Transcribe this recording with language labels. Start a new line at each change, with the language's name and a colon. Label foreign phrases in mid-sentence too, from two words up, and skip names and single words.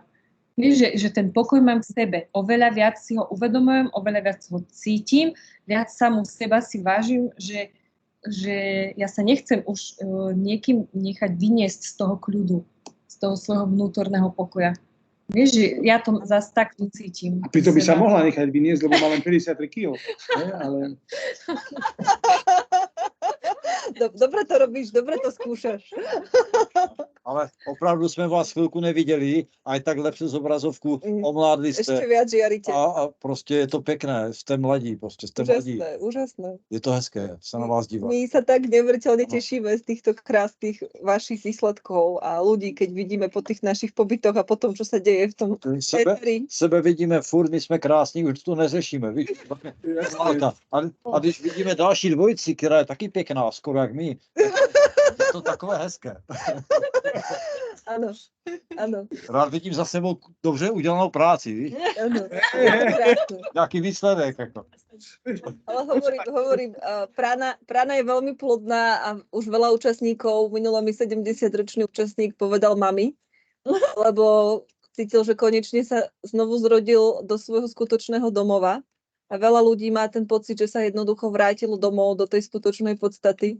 Slovak: Vieš, že ten pokoj mám v sebe, oveľa viac si ho uvedomujem, oveľa viac ho cítim, viac samu seba si vážim, že že ja sa nechcem už niekým nechať vyniesť z toho kľudu, z toho svojho vnútorného pokoja. Vieš, že ja to zase takto cítim. A pritom by sa mohla nechať vyniesť, lebo má len 53 kg. Ale... Dobre to robíš, dobre to skúšaš.
Czech: Ale opravdu jsme vás chvilku neviděli, aj takhle přes obrazovku omládli
Slovak: Ešte
Czech: jste.
Slovak: viac žiarite.
Czech: A prostě je to pekné, jste mladí, prostě jste mladí. Úžasné, úžasné. Je to hezké se na vás dívat.
Slovak: My sa tak neuveriteľne tešíme z týchto krásnych vašich výsledkov a ľudí, keď vidíme po tých našich pobytoch a po tom, čo sa deje v tom éteri. Sebe vidíme furt,
Czech: my jsme krásní, už to neřešíme, víš? A když vidíme další dvojici, která je taky pěkná, skoro jak my, je to takové hezké.
Slovak: Áno, áno,
Czech: Rád vidím za sebou dobře udělanou práci, víš?
Slovak: áno. Krásne.
Czech: Jaký výsledek, jako.
Slovak: Ale hovorím, prána je veľmi plodná a už veľa účastníkov, minulý mi 70-ročný účastník povedal mami, lebo cítil, že konečne sa znovu zrodil do svojho skutočného domova a veľa ľudí má ten pocit, že sa jednoducho vrátilo domov do tej skutočnej podstaty.